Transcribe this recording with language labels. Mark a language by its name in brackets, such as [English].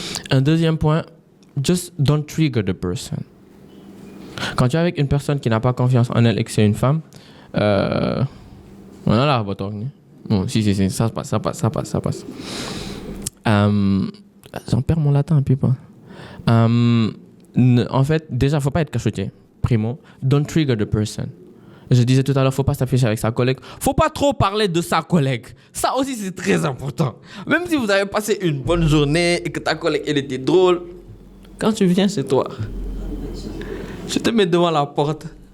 [French] Un deuxième point, [English] just don't trigger the person. [French] Quand tu es avec une personne qui n'a pas confiance en elle et que c'est une femme, voilà, bon, si, ça passe. J'en perds mon latin un peu. En fait, déjà, faut pas être cachotier. [English] Primo, don't trigger the person. [French] Je disais tout à l'heure, faut pas s'afficher avec sa collègue. Faut pas trop parler de sa collègue. Ça aussi, c'est très important. Même si vous avez passé une bonne journée et que ta collègue, elle était drôle, quand tu viens chez toi, je te mets devant la porte.